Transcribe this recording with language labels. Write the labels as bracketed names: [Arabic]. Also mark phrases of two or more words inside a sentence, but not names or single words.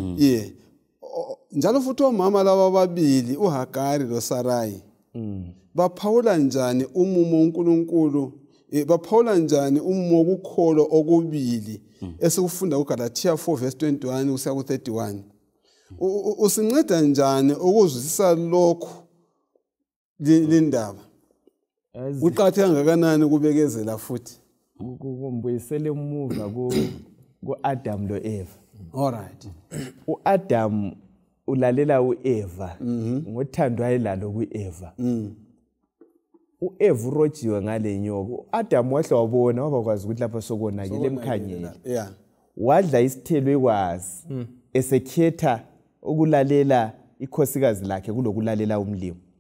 [North Ndebele] Njalo futhi omama laba ababili uHagari loSarai baphawula njani umumo uNkulunkulu, baphawula njani umumo wokukholwa okubili esikufunda kuGalatia 4 verse 21 kusiya ku31. Usinceda njani ukuzwisisa lokho lindaba? Uqhatheka kangakanani kubekezela futhi? Kumbuyisele emuva ku-Adam lo-Eva. [English] All right. [North Ndebele] U-Adam ulalela u-Eva ngothando ayelalo ku-Eva. U-Eva urojiwe ngale nyoka. U-Adam wahle wabona wabakwazi ukuthi lapha sokonakele emkhanyeni. Wadla isithelo ekwazi esekhetha ukulalela ikhosikazi lakhe kulokulalela umlimo.